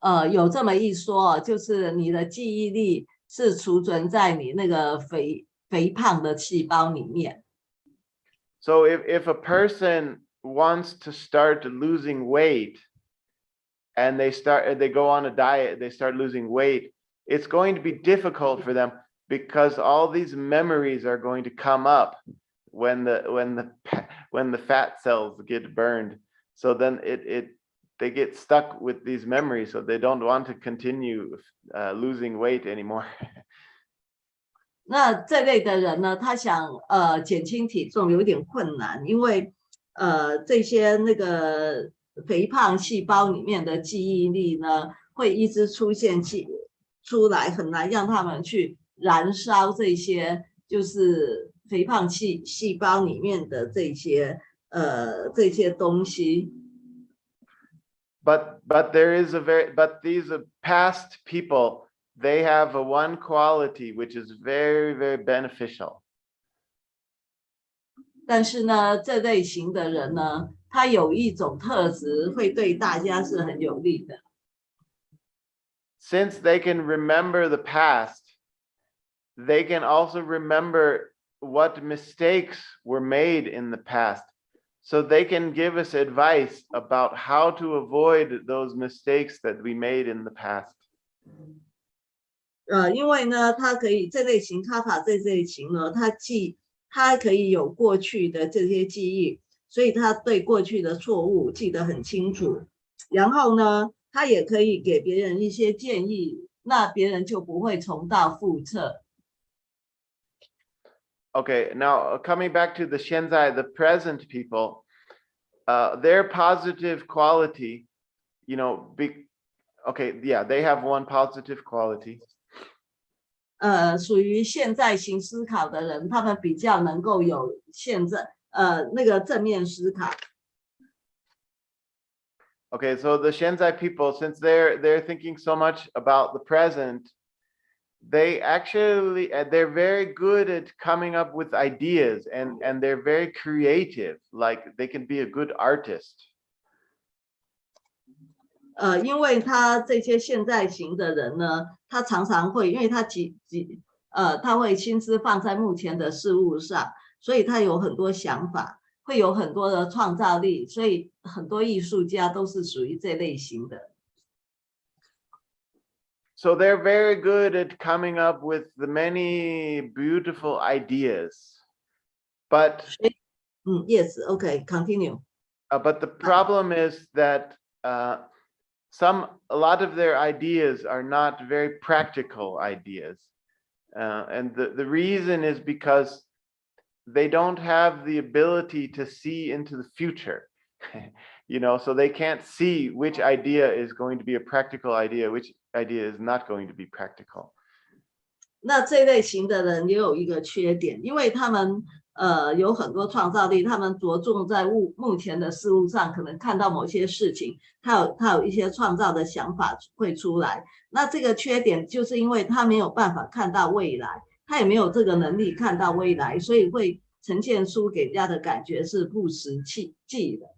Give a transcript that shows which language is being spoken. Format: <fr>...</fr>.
<zh>有这么一说，就是你的记忆力是储存在你那个肥胖的细胞里面。</zh> <en>So if a person wants to start losing weight and they go on a diet, they start losing weight, it's going to be difficult for them because all these memories are going to come up when the fat cells get burned. So then they get stuck with these memories, so they don't want to continue losing weight anymore.</en> <zh>那这类的人呢，他想减轻体重有点困难，因为这些那个肥胖细胞里面的记忆力呢，会一直出来，很难让他们去燃烧这些就是肥胖细胞里面的这些东西。</zh> <en>But these past people, they have one quality which is very, very beneficial.</en> <zh>但是呢，这类型的人呢，他有一种特质会对大家是很有利的。</zh> <en>Since they can remember the past, they can also remember what mistakes were made in the past. So they can give us advice about how to avoid those mistakes that we made in the past.</en> <zh>因为呢，他可以这类型卡塔这类型呢，他既他可以有过去的这些记忆，所以他对过去的错误记得很清楚。然后呢，他也可以给别人一些建议，那别人就不会重蹈覆辙。</zh> <en>Okay, now coming back to the Shenzai, the present people, their positive quality, okay, yeah, they have one positive quality.</en> <zh>属于现在型思考的人，他们比较能够有现在那个正面思考。</zh> <en>Okay, so the Shenzai people, since they're thinking so much about the present, they're very good at coming up with ideas, and they're very creative. Like they can be a good artist.</en> <zh>因为他这些现在型的人呢，他常常会，因为他他会心思放在目前的事物上，所以他有很多想法，会有很多的创造力，所以很多艺术家都是属于这类型的。</zh> <en>So they're very good at coming up with the many beautiful ideas, but yes, okay, continue. But the problem is that a lot of their ideas are not very practical ideas, and the reason is because they don't have the ability to see into the future. So they can't see which idea is going to be a practical idea, which idea is not going to be practical.</en> <zh>那这类型的人也有一个缺点，因为他们有很多创造力，他们着重在目前的事物上，可能看到某些事情，他有一些创造的想法会出来。那这个缺点就是因为他没有办法看到未来，他也没有这个能力看到未来，所以会呈现出给人家的感觉是不实际。</zh>